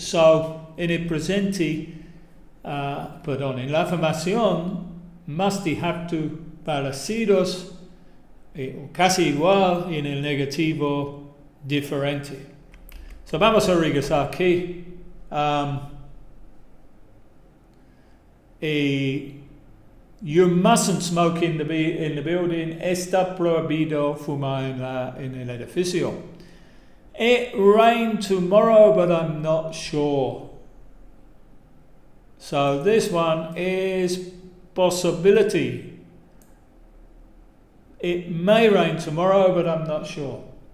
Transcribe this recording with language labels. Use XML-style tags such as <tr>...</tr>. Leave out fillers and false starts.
<es>So, en el presente, en la afirmación, must y have to parecidos, casi igual, y en el negativo, diferente. So, vamos a regresar aquí.</es> <en>You mustn't smoke in the building.</en> <es>Está prohibido fumar en el edificio.</es> <en>It rain tomorrow, but I'm not sure. So this one is possibility. It may rain tomorrow, but I'm not sure.</en>